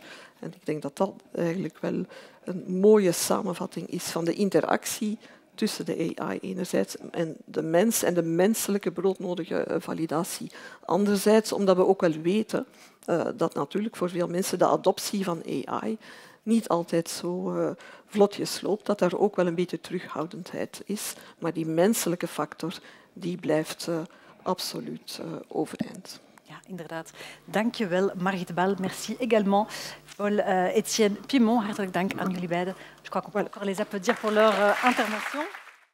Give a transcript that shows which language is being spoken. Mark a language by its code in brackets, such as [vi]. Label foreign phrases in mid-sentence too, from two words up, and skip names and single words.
[nl] En ik denk dat dat eigenlijk wel een mooie samenvatting is van de interactie tussen de AI enerzijds en de mens en de menselijke broodnodige validatie anderzijds, omdat we ook wel weten dat natuurlijk voor veel mensen de adoptie van AI niet altijd zo vlotjes loopt, dat daar ook wel een beetje terughoudendheid is. Maar die menselijke factor die blijft absoluut overeind. Ja, inderdaad. Dank je wel, Margriet Bal. [fr] Merci également, Paul-Etienne Pimon. [nl] Hartelijk dank aan jullie beiden. [fr] Je crois qu'on peut encore les applaudir pour leur intervention.